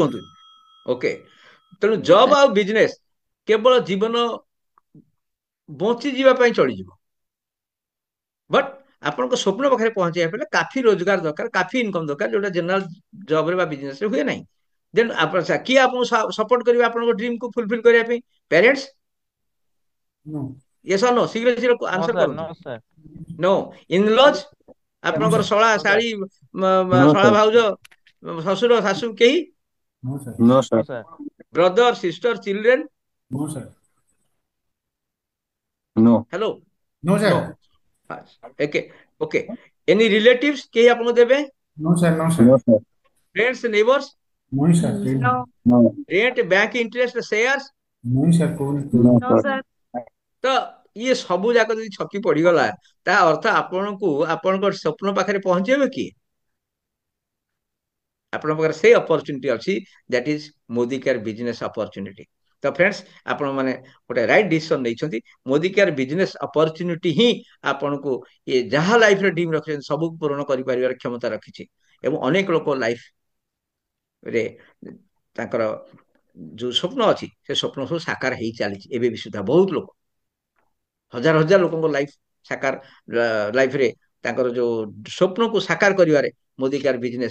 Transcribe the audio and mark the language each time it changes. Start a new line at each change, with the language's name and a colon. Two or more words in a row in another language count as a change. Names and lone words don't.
Odia: କୁହନ୍ତୁ ଓକେ ତେଣୁ ଜବ୍ ଆଉ ବିଜନେସ କେବଳ ଜୀବନ ବଞ୍ଚିଯିବା ପାଇଁ ଚଳିଯିବ ବଟ୍ ଆପଣଙ୍କ ସ୍ୱପ୍ନ ପାଖରେ ପହଞ୍ଚେଇବା ପାଇଁ କାଫି ରୋଜଗାର ଦରକାର କାଫି ଇନକମ୍ ଦରକାର ଯୋଉଟା ଜେନେରାଲ ଜବରେ ବା ବିଜନେସରେ ହୁଏ ନାହିଁ ଦେନ୍ ଆପଣ କିଏ ଆପଣଙ୍କୁ ସପୋର୍ଟ କରିବେ ଆପଣଙ୍କ ଡ୍ରିମକୁ ଫୁଲଫିଲ୍ କରିବା ପାଇଁ ପ୍ୟାରେଣ୍ଟସ୍
English: No. yes or no ଶୀଘ୍ର नो
Odia: ଆନ୍ସର
English: सर,
Odia: କରନ୍ତୁ
English: no sir. no in-laws No,
Odia: ଆପଣଙ୍କର
English: sir.
Odia: ଶଳା
English: no sir.
Odia: ଶାଳୀ
English: No,
Odia: ଶଳା
English: sir.
Odia: ଭାଉଜ ଶ୍ୱଶୁର ଶାଶୁ କେହି
English: No, sir. No, नो sir. सर। brother sister children No, sir. No. ହ୍ୟାଲୋ No, sir. no okay okay any relatives
Odia: କେହି ଆପଣଙ୍କୁ ଦେବେ
English: No, sir. No, sir. No, sir. friends neighbours No, sir. No, No. rent bank interest shares No, sir. No, no, sir. sir.
Odia: ତ ଇଏ ସବୁ ଯାକ ଯଦି ଛକି ପଡିଗଲା ତା ଅର୍ଥ ଆପଣଙ୍କୁ ଆପଣଙ୍କ ସ୍ୱପ୍ନ ପାଖରେ ପହଞ୍ଚେଇବ କି ଆପଣଙ୍କ ପାଖରେ ସେଇ ଅପରଚ୍ୟୁନିଟି ଅଛି
English: that is Modicare business opportunity
Odia: ତ ଫ୍ରେଣ୍ଡସ୍ ଆପଣ ମାନେ ଗୋଟେ
English: right decision
Odia: ନେଇଛନ୍ତି
English: Modicare business opportunity
Odia: ହିଁ ଆପଣଙ୍କୁ ଏ ଯାହା ଲାଇଫରେ ଡ୍ରିମ୍ ରଖିଛନ୍ତି ସବୁ ପୂରଣ କରିପାରିବାର କ୍ଷମତା ରଖିଛି ଏବଂ ଅନେକ ଲୋକ ଲାଇଫରେ ତାଙ୍କର ଯୋଉ ସ୍ୱପ୍ନ ଅଛି ସେ ସ୍ୱପ୍ନ ସବୁ ସାକାର ହେଇ ଚାଲିଛି ଏବେ ବି ସୁଦ୍ଧା ବହୁତ ଲୋକ ହଜାର ହଜାର ଲୋକଙ୍କ ଲାଇଫ ସାକାର ଲାଇଫରେ ତାଙ୍କର ଯୋଉ ସ୍ୱପ୍ନକୁ ସାକାର କରିବାରେ
English: Modicare business